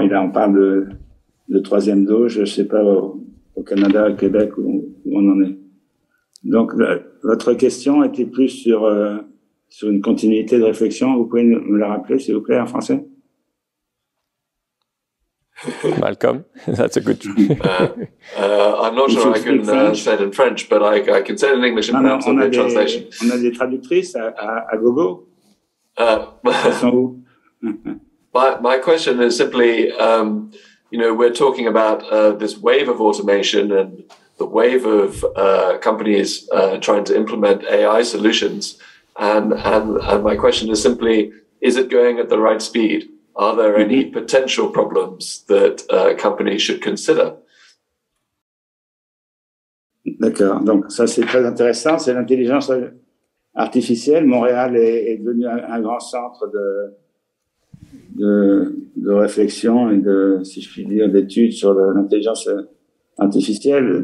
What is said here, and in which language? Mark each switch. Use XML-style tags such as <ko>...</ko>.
<fr>Et là, on parle de 3e dose, je ne sais pas, au Canada, au Québec, où on en est. Donc, votre question était plus sur une continuité de réflexion. Vous pouvez me la rappeler, s'il vous plaît, en français?</fr> <en>Malcolm, that's a good. I'm not sure I can say it in French, but I can say it in English and perhaps a translation.</en> <fr>On a des traductrices à gogo. Elles sont où?</fr> <en>My question is simply, we're talking about this wave of automation and the wave of companies trying to implement AI solutions. And my question is simply, is it going at the right speed? Are there any potential problems that companies should consider?</en> <fr>D'accord, donc ça c'est très intéressant, c'est l'intelligence artificielle. Montréal est devenu un grand centre de réflexion et de, si je puis dire, d'études sur l'intelligence artificielle.</fr>